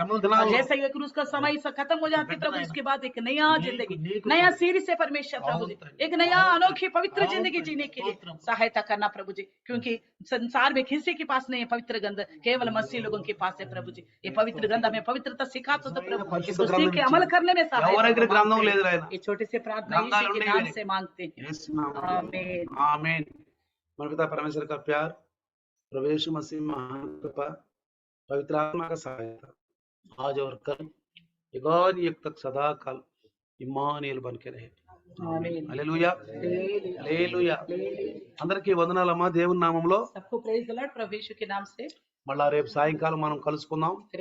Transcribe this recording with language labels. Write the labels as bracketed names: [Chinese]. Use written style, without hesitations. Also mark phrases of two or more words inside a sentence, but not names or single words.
[Hindi] और जैसे ये क्रूस का समय खत्म हो जाती प्रभु, उसके बाद एक नया जिंदगी, नया सीरी से परमेश्वर प्रभु जी, एक नया अनोखी पवित्र जिंदगी जीने के लिए सहायता करना प्रभु जी। क्योंकि संसार में किसी के पास नहीं है पवित्र गंध, केवल मसीह लोगों के पास है प्रभु जी। ये पवित्र गंध हमें पवित्रता सिखाता तो प्रभु, इसको सीख के अमल करने में [Telugu] ఎవరికి గ్రంథం లేదు [Hindi] सहायता। రాయన ये छोटे से प्रार्थना यीशु के नाम से मांगते हैं, आमीन। आमीन। మన पिता परमेश्वर का प्यार, प्रभु यीशु मसीह महान कृपा, पवित्र आत्मा का सहायता आज और कल युगान युग तक सदा काल इम्मानुएल बन के रहे। आमीन। [Telugu] హల్లెలూయా, హల్లెలూయా। అందరికీ వందనాలమ్మా దేవుని నామములో। [Hindi] सबको [English] praise the Lord [Hindi] प्रभु यीशु के नाम से। [Telugu] మళ్ళా రేపు సాయంకాలం మనం కలుసుకుందాం। [Hindi] फिर